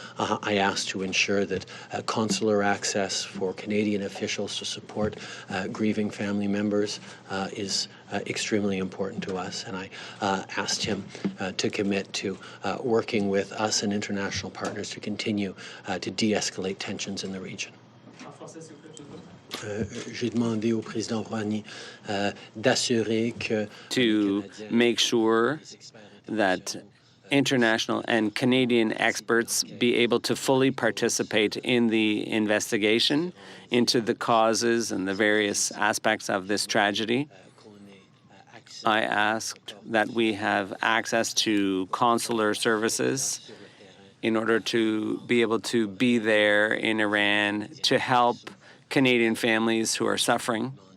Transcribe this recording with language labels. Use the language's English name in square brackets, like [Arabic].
[English] I asked to ensure that consular access for Canadian officials to support grieving family members is extremely important to us, and I asked him to commit to working with us and international partners to continue to de-escalate tensions in the region. [French] J'ai demandé au président Rouhani d'assurer que [English] to make sure that international and Canadian experts be able to fully participate in the investigation into the causes and the various aspects of this tragedy. I asked that we have access to consular services in order to be able to be there in Iran to help Canadian families who are suffering.